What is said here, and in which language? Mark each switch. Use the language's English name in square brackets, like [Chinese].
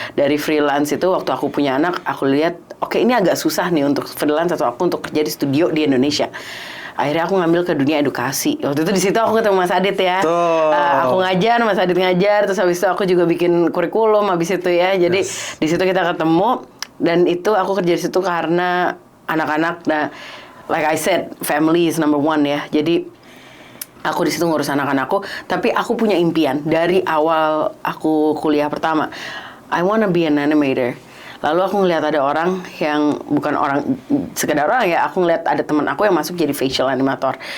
[Indonesian] Dari freelance itu waktu aku punya anak, aku lihat oke, ini agak susah nih untuk freelance atau aku untuk kerja di studio di Indonesia. Akhirnya aku ngambil ke dunia edukasi. Waktu itu di situ aku ketemu Mas Adit ya. Aku ngajar, Mas Adit ngajar, terus habis itu aku juga bikin kurikulum habis itu ya. Jadi di situ kita ketemu, dan itu aku kerja di situ karena anak-anak. [English] Nah, like I said, family is number one ya. [Indonesian] Jadi aku di situ ngurus anak-anakku, tapi aku punya impian dari awal aku kuliah pertama. [English] I wanna be an animator. [Indonesian] Lalu aku ngeliat ada orang yang bukan orang sekedar orang ya, aku ngeliat ada teman aku yang masuk jadi facial animator.